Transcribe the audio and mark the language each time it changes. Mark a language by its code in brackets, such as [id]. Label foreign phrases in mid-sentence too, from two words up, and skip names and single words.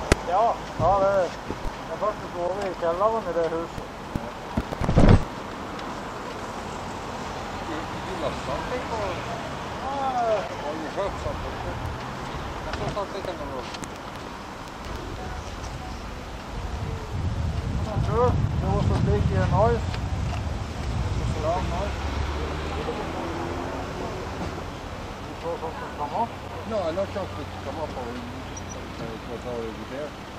[no] Ja, det er faktisk over i kjelleren i det huset. De lastet ikke på... Jeg har jo hørt sånt. Jeg så satt ikke noe. [en] Sure, there was a big noise. Loud noise. You saw something come up? No, I know something come up or it was already there.